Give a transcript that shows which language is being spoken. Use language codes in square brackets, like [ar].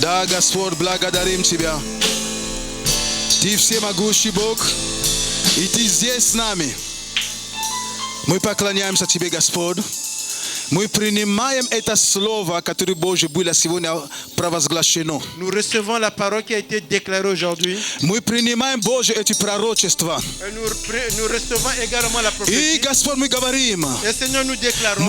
[ru] Да, Господь, благодарим Тебя. Ты всемогущий Бог, и Ты здесь с нами. Мы поклоняемся Тебе, Господь. Мы принимаем это слово, которое Божье было сегодня провозглашено. [fr] Nous recevons la parole qui a été déclarée aujourd'hui. [ru] Мы принимаем Божье эти пророчества. [fr] Nous recevons également la prophétie. [ru] И Господь, мы говорим, [fr] Et Seigneur, nous déclarons.